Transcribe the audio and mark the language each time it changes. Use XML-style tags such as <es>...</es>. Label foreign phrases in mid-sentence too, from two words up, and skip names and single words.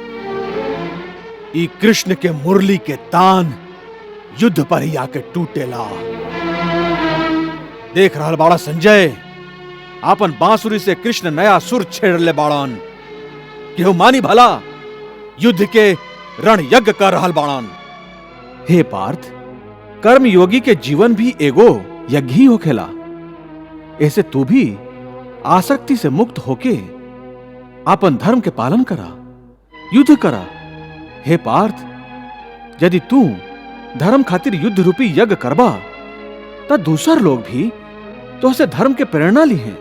<bho>ई कृष्ण के मुरली के तान युद्ध पर ही आके टूटेला। देख रहल बाड़ा संजय, आपन बांसुरी से कृष्ण नया सुर छेड़ ले बाड़न। केहू मानी भला युद्ध के रण यज्ञ कर रहल बाड़न। हे पार्थ, कर्म योगी के जीवन भी एगो यज्ञ ही होखेला। ऐसे तू भी आसक्ति से मुक्त होके अपन धर्म के पालन करा, युद्ध करा। हे पार्थ, यदि तू धर्म खातिर युद्ध रूपी यज्ञ करबा तो दूसर लोग भी तो से धर्म के प्रेरणा ली हैं।</bho>